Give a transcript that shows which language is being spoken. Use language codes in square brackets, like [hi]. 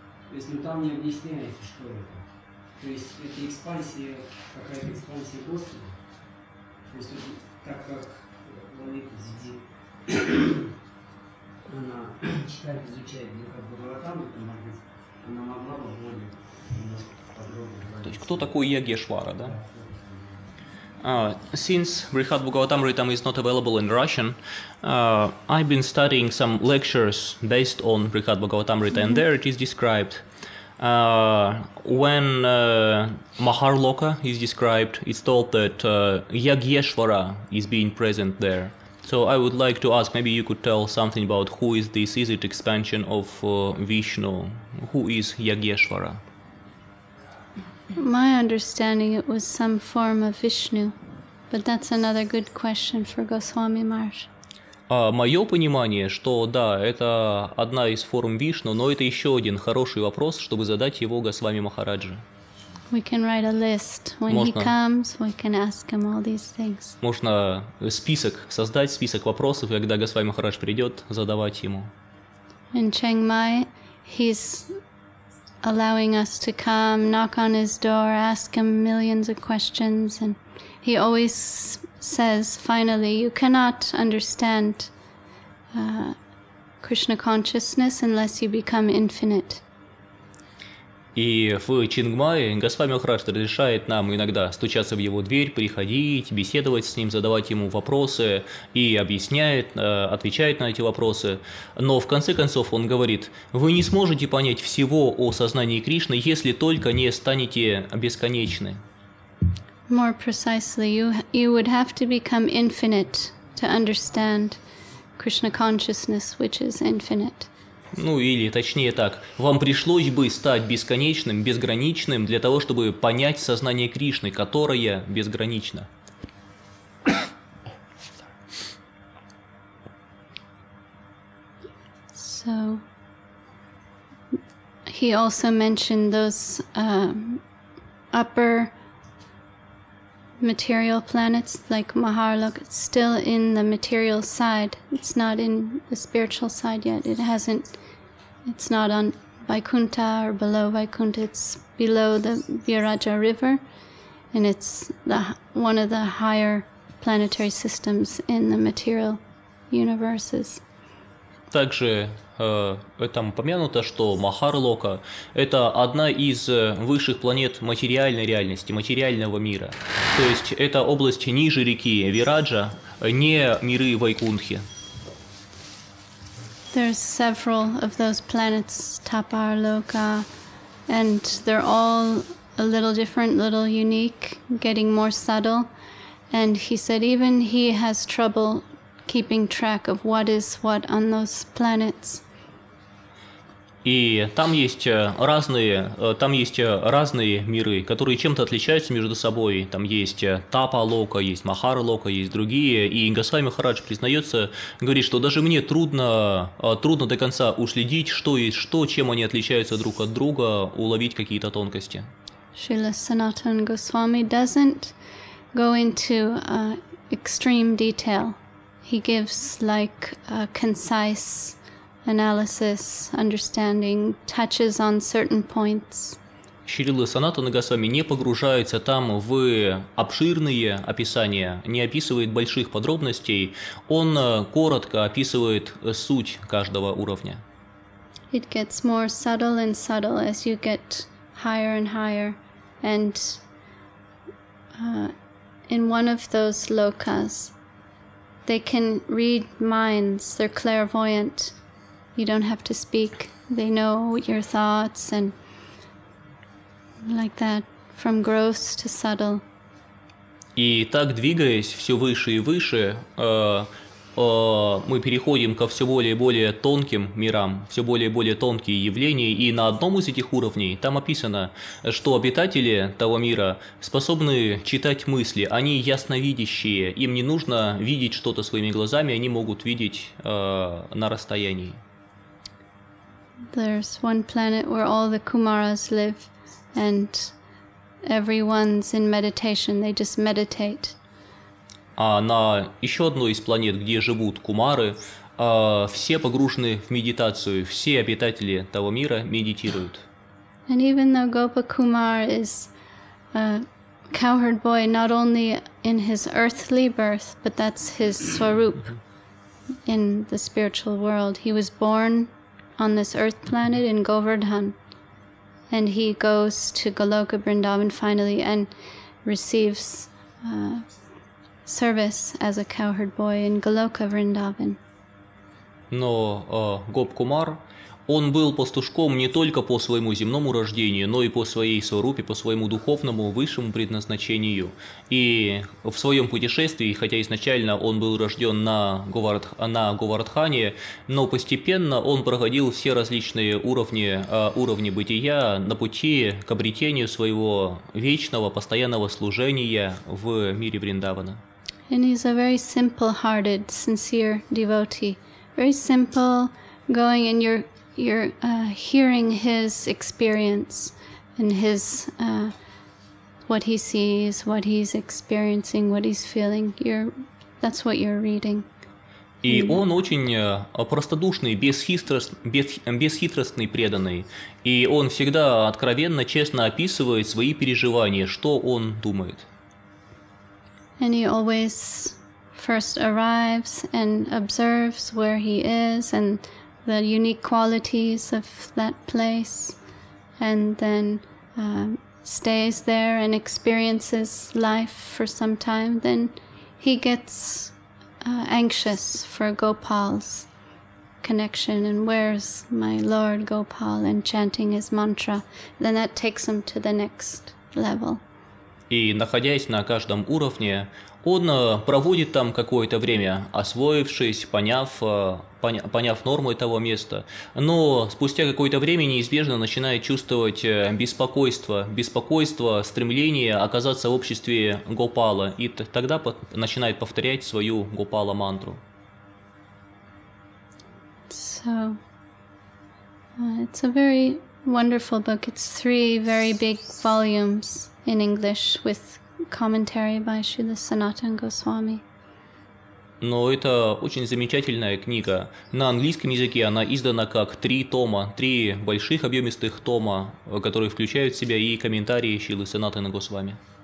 [ru] То есть, там не объясняется, что это. То есть, это экспансия, какая-то экспансия Господа. То есть, так как Лалита Диди, она читать, изучать Бхагаватаму, то, может быть, она могла бы более подробно. То есть кто такой Ягешвара, да? [en] Since Brihad Bhagavatamritam is not available in Russian, I've been studying some lectures based on Brihad Bhagavatamrita, and there it is described. When Maharloka is described, it's told that Yageshvara is being present there. So I would like to ask, maybe you could tell something about who is this? Is it expansion of Vishnu? Who is Yageshvara? My understanding, it was some form of Vishnu, but that's another good question for Goswami Maharaj. [ru] Мое понимание, что да, это одна из форм Вишну, но это еще один хороший вопрос, чтобы задать его Госвами Махараджи. [en] We can write a list. When he comes, we can ask him all these things. [ru] Можно создать список вопросов, и когда Госвами Махарадж придет, задавать ему. [en] In Chiang Mai, he's allowing us to come, knock on his door, ask him millions of questions, and he always says, finally, you cannot understand Krishna consciousness unless you become infinite. [ru] И в Чингмае Госвами Махарадж разрешает нам иногда стучаться в его дверь, приходить, беседовать с ним, задавать ему вопросы и объясняет, отвечает на эти вопросы. Но в конце концов он говорит, вы не сможете понять всего о сознании Кришны, если только не станете бесконечны. [en] More precisely, you would have to become infinite to understand Krishna consciousness, which is infinite. [ru] Ну или точнее так, вам пришлось бы стать бесконечным, безграничным для того, чтобы понять сознание Кришны, которое безгранично. [en] So, he also mentioned those upper material planets like Maharloka. It's still in the material side. It's not in the spiritual side yet. It's not on Vaikuntha or below Vaikuntha. It's below the Viraja river, and it's one of the higher planetary systems in the material universes. [ru] Также там упомянуто, что Махарлока – это одна из высших планет материальной реальности, материального мира. То есть это область ниже реки Вираджа, не миры Вайкунтхи. [en] There's several of those planets, Taparloka, and they're all a little different, little unique, getting more subtle. And he said even he has trouble keeping track of what is what on those planets. [ru] И там есть разные миры, которые чем-то отличаются между собой. Там есть Тапа-лока, есть Махара-лока, есть другие. И Госвами Махарадж признается, говорит, что даже мне трудно до конца уследить, что есть что, чем они отличаются друг от друга, уловить какие-то тонкости. [en] Srila Sanatana Goswami doesn't go into extreme detail. He gives like a concise analysis, understanding, touches on certain points. [ru] Шрила Санатана Госвами не погружается там в обширные описания, не описывает больших подробностей, он коротко описывает суть каждого уровня. [en] It gets more subtle and subtle as you get higher and higher, and in one of those lokas, they can read minds, they're clairvoyant. You don't have to speak. They know your thoughts and like that, from gross to subtle. [ru] И так, двигаясь все выше и выше, мы переходим ко все более и более тонким мирам, все более и более тонкие явления, и на одном из этих уровней там описано, что обитатели того мира способны читать мысли, они ясновидящие, им не нужно видеть что-то своими глазами, они могут видеть на расстоянии. [en] There's one planet where all the Kumaras live, and everyone's in meditation, they just meditate. [ru] А на еще одной из планет, где живут кумары, все погружены в медитацию, все обитатели того мира медитируют. [en] And even though Gopa Kumar is a cowherd boy, not only in his earthly birth, but that's his swarup in the spiritual world. He was born on this earth planet in Govardhan. And he goes to Goloka Vrindavan finally and receives service as a cowherd boy in Goloka Vrindavan. [ru] Но Гоп-Кумар, он был пастушком не только по своему земному рождению, но и по своей сварупе, по своему духовному высшему предназначению. И в своем путешествии, хотя изначально он был рожден на Говардхане, но постепенно он проходил все различные уровни бытия на пути к обретению своего вечного, постоянного служения в мире Вриндавана. [en] And he's a very simple-hearted, sincere devotee. Very simple, going and you're hearing his experience and his what he sees, what he's experiencing, what he's feeling. That's what you're reading. [ru] И он очень простодушный, бесхитростный, преданный. И он всегда откровенно, честно описывает свои переживания, что он думает. [en] And he always first arrives and observes where he is and the unique qualities of that place, and then stays there and experiences life for some time. Then he gets anxious for Gopal's connection and where's my Lord Gopal, and chanting his mantra. Then that takes him to the next level. [ru] И, находясь на каждом уровне, он проводит там какое-то время, освоившись, поняв норму этого места. Но спустя какое-то время неизбежно начинает чувствовать беспокойство, стремление оказаться в обществе Гопала. И тогда начинает повторять свою Гопала-мантру. [en] So, it's a very wonderful book. It's 3 very big volumes in English with commentary by Srila Sanatana Goswami. [ru] Но это очень замечательная книга. На английском языке она издана как 3 тома, 3 больших объемистых тома, которые включают в себя и комментарии Шрилы Санатаны Госвами.